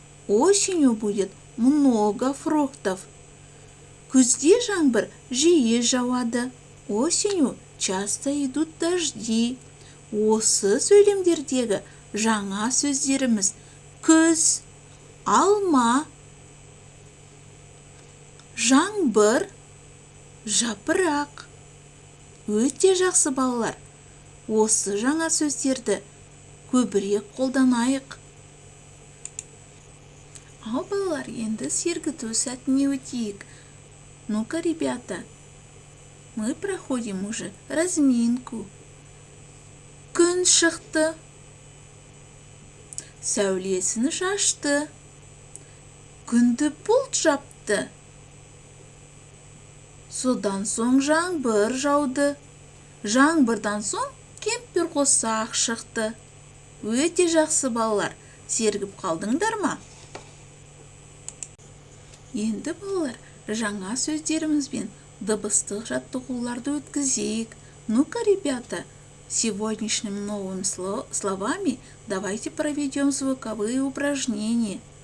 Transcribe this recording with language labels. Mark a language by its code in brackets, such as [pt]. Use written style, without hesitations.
[ru] Осенью будет много фруктов. [kk] Күзде жаңбыр жиі жауады. [ru] Осенью часто идут дожди. [kk] Осы сөйлемдердегі жаңа сөздеріміз күз, алма, жаңбыр, жапырақ. Өте жақсы балалар. Осы жаңа сөздерді көбірек қолданайық. Ал балалар, енді сергіту сәтіне өтейік. [ru] Ну-ка, ребята, мы проходим уже разминку. [kk] Күн шықты, сәулесін шашты, күнді бұлт жапты. Содан соң жаңбыр жауды. Жаңбырдан соң кемпір қосақ шықты. Өте жақсы балалар, сергіп қалдыңдар ма? Енді балалар, жаңа сөздерімізбен дыбыстық жаттығуларды өткізейік. [ru] Ну-ка, ребята, сегодняшними новыми словами давайте проведем звуковые упражнения.